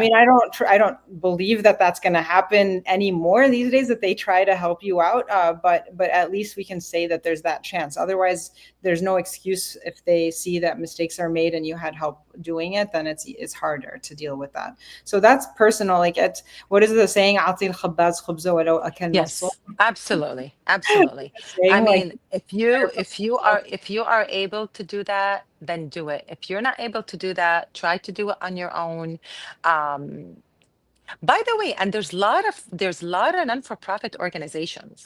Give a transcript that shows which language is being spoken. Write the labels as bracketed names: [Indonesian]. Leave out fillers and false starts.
[English] mean, I don't believe that that's going to happen anymore these days, that they try to help you out. But at least we can say that there's that chance. Otherwise, there's no excuse. If they see that mistakes are made and you had help doing it, then it's harder to deal with that. So that's personal. Like it's what is the saying? [Arabic] "أعطي الخباز خبزه ولو أكل نصه." [English] Yes, absolutely, absolutely. I Saying like mean, if you are able to do that, then do it. If you're not able to do that, try to do it on your own. Um, By the way, and there's a lot of non-for-profit organizations.